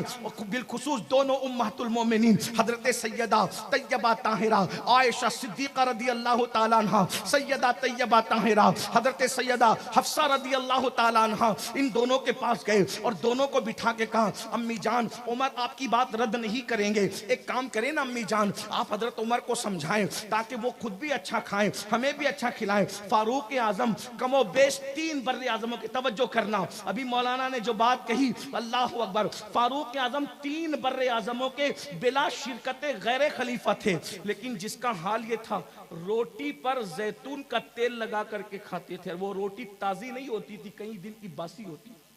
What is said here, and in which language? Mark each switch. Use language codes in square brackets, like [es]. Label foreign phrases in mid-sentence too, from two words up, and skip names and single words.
[ur] بالخصوص دونوں [ar] امہات المومنین [ur] حضرت سیدہ طیبہ طاہرہ عائشہ صدیقہ [ar] رضی اللہ تعالیٰ عنہ، [ur] سیدہ طیبہ طاہرہ حضرت سیدہ حفصہ [ar] رضی اللہ تعالیٰ عنہ، [ur] ان دونوں کے پاس گئے اور دونوں کو بٹھا کے کہا امی جان عمر آپ کی بات رد نہیں کریں گے، ایک کام کریں نا امی جان، آپ حضرت عمر کو سمجھائیں تاکہ وہ خود بھی اچھا کھائیں، ہمیں بھی اچھا کھلائیں۔ فاروق اعظم کم و بیش 3 بر اعظموں کی توجہ کرنا، ابھی مولانا نے جو بات کہی [ar] اللہ اکبر، [ur] فاروق اعظم 3 بر اعظموں کے بلا شرکت غیر خلیفہ تھے، لیکن جس کا حال یہ تھا روٹی پر زیتون کا تیل لگا کر کے کھاتے تھے، وہ روٹی تازی نہیں ہوتی تھی، کئی دن کی باسی ہوتی۔